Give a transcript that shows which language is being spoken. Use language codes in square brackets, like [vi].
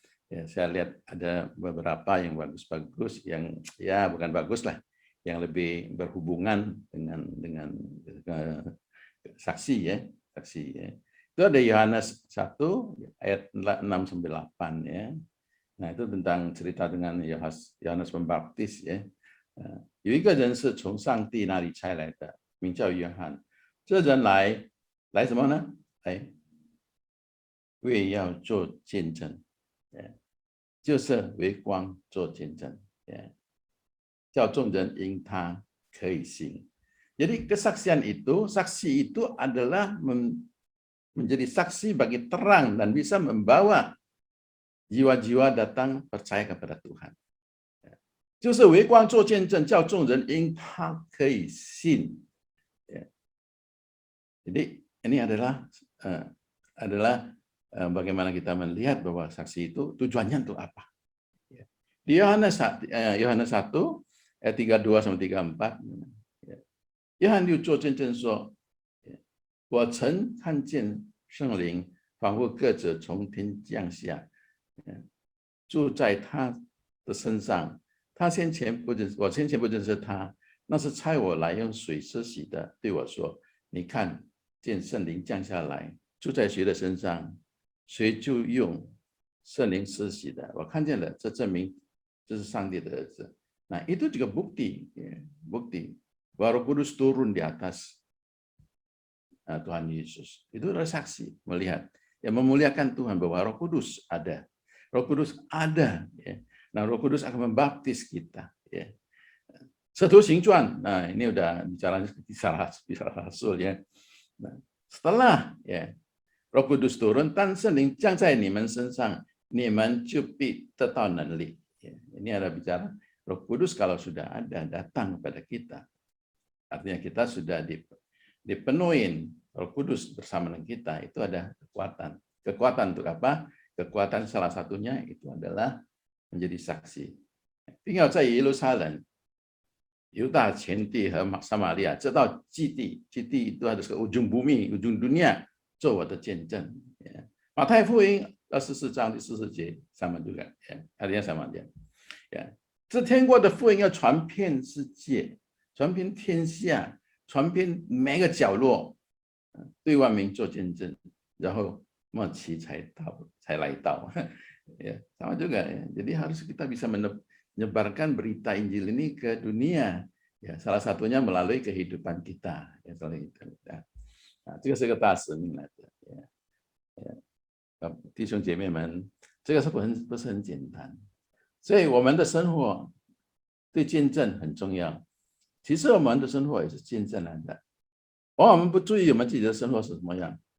[id] Ya, saya lihat ada beberapa yang bagus-bagus, yang ya bukan bagus lah, yang lebih berhubungan dengan saksi ya, saksi ya. Itu ada Yohanes 1 ayat 6-8 ya. Nah, itu tentang cerita dengan Yohanes Pembaptis ya. [zh] 有一个人是从上帝那里差来的，名叫约翰。这人来什么呢？来为要做见证。就是为光做见证，叫众人因他可以信。 [id] Jadi kesaksian itu, saksi itu adalah menjadi saksi bagi terang dan bisa membawa jiwa-jiwa datang percaya kepada Tuhan. [zh] 就是为光做见证，叫众人因他可以信。 [id] Jadi ini adalah bagaimana kita melihat bahwa saksi itu tujuannya untuk apa. Di Yohanes 1 ayat 32-34, [zh] 约翰就做见证说，我曾看见圣灵仿佛鸽子从天降下，住在他的身上。我先前不认识他，那是差我来用水施洗的，对我说：“你看见圣灵降下来，住在谁的身上，谁就用圣灵施洗的。我看见了，这证明这是上帝的儿子。” [id] Nah, itu juga bukti bahwa Roh Kudus turun di atas Tuhan Yesus. Itu adalah saksi melihat, yang memuliakan Tuhan bahwa Roh Kudus ada. Roh Kudus ada. Ya. Nah, Roh Kudus akan membaptis kita. Ya. Satu Xingjuan, nah ini udah bicara kisah Rasul ya. Nah, setelah ya Roh Kudus turun， [zh] 当圣灵降在你们身上，你们就必得到能力。 [id] Ini ada bicara Roh Kudus kalau sudah ada datang kepada kita, artinya kita sudah dipenuhin Roh Kudus bersama dengan kita, itu ada kekuatan. Kekuatan untuk apa? Kekuatan salah satunya itu adalah menjadi saksi. [zh] 并要在耶路撒冷、犹大全地和撒玛利亚，直到基地，基地 [id] itu harus ke ujung bumi, ujung dunia， [zh] 做我的见证。马太福音24章第40节 [id] sama juga， artinya sama dia。 [zh] 这天国的福音要传遍世界，传遍天下，传遍每个角落，对万民做见证，然后末期才来到。 [id] Sama juga ya. Jadi harus kita bisa menyebarkan berita Injil ini ke dunia. Ya, salah satunya melalui kehidupan kita. [zh] Ya, nah, 这个是个大使命来的。弟兄姐妹们，这个是不是很简单？所以我们的生活对见证很重要。其实我们的生活也是见证来的。往往我们不注意我们自己的生活是什么样。